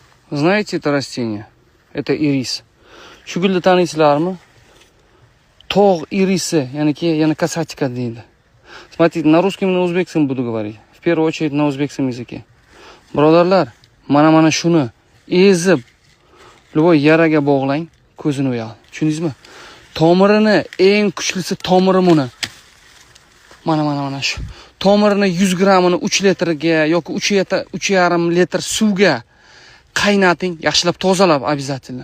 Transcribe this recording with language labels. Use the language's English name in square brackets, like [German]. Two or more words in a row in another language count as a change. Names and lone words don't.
[Russian] Знаете это растение? Это ирис. [Uzbek] Shu gulni taniysizlarmi? Tog' irisi, yana kasatika deydi. [Russian] Смотрите, на русском и на узбекском буду говорить. В первую очередь на узбекском языке. [Uzbek] Birodarlar, mana shuni ezib, любой yaraga bog'lang, ko'zini o'yal. Tushundingizmi? Tomirini eng kuchlisi tomiri buni. Mana shu. Tomirini 100 grammini 3 litrga yoki 3,5 litr suvga qaynating, yaxshilab tozalab обязательно.